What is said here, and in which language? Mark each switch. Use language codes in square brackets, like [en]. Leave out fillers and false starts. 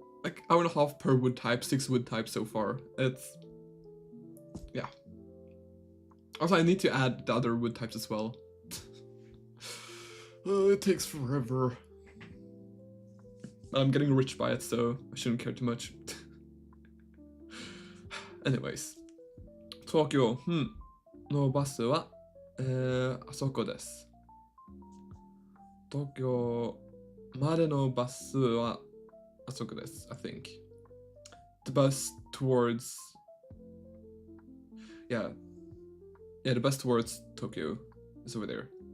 [en] Like hour and a half per wood type, 6 wood types so far. It's, yeah. Also, I need to add the other wood types as well. It takes forever. I'm getting rich by it, so I shouldn't care too much. Anyways. [ja] Tokyo, のバスは、あそこです。東京までのバスはあそこです、 [en] I think. The bus towards... Yeah, the bus towards Tokyo is over there.